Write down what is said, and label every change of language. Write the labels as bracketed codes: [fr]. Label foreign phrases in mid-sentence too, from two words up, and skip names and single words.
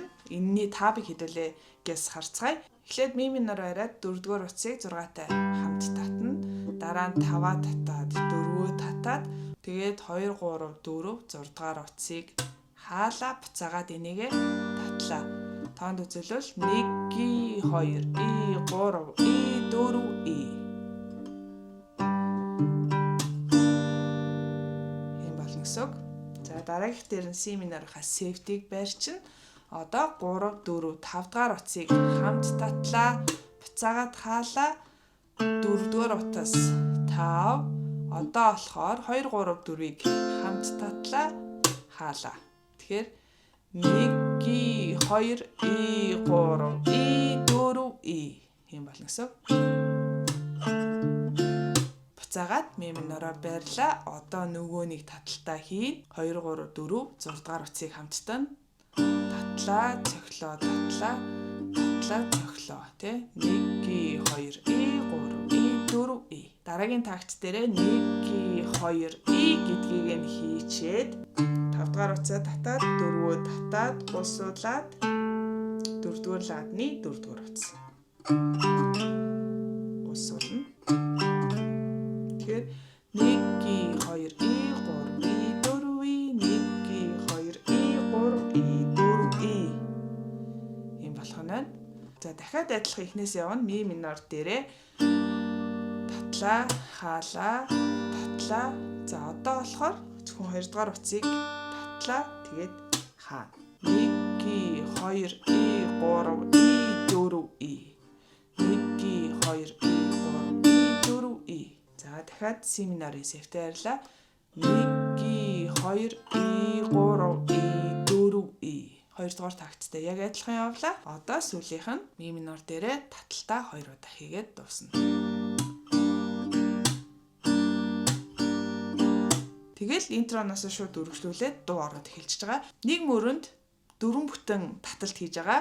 [mn] Энэний табыг хэдүүлээ гэс харцгаая. Эхлээд ми минор бариад 4-р утсыг 6-тай хамт татна. Дараа нь 5-аа татаад 4-өө татаад тэгээд 2 3 4 6-р утсыг хаалаа буцаагаад энийгээ татлаа. Тоонд үзүүлвэл 1 ги 2 и 3 и 4 и. Ийм болно гэсэн. За дараагийнх дээр нь си минорынхаа сефтийг барьчихна. Одоо 3 4 5 дахь утсыг хамт татлаа. Буцаагаад хаалаа. 4-р утас 5. Одоо болохоор 2 3 4-ийг хамт татлаа. Хаалаа. Тэгэхээр 1 ги 2 и 3 и 4 и юм болно гэсэн. Буцаагаад ми минороо барьлаа. Одоо нөгөө нэг таталтаа хийн. 2 3 4 6 дахь утсыг хамттан татлаа, цохлоо, татлаа, цохлоо тий. 1 ги 2 и 3 и 4 и. Дараагийн такт дээрээ 1 ги 2 и гэдгийг нь хийчээд 5 дахь утсаа татаад 4-өө татаад бусуулаад 4-р ладны 4-р утас. Бусуулна. Тэгэхээр 1 ги 2 и 3 и 4 и 1 ги 2 и 3 и 4 и юм болох нь. За дахиад адилхан эхнээс явна. Ми минор дээрээ татлаа, хаалаа, татлаа. За одоо болохоор зөвхөн 2 дугаар утсыг татлаа. Тэгээд хаана. 1 ги 2 и 3 и 4 и 1 ги 2 и 3 и 4 и. За дахиад си минорын сефтээр арилаа. 1 ги 2 и 3 и 4 и. 2 дугаар такттай яг адилхан явлаа. Одоо сүүлийнх нь ми минор дээрээ таталтаа 2 удаа хийгээд дуусна. Тэгэл интроноос шууд үргэлжлүүлээд дуу ороод эхэлж байгаа. Нэг мөрөнд 4 бүтэн таталт хийж байгаа.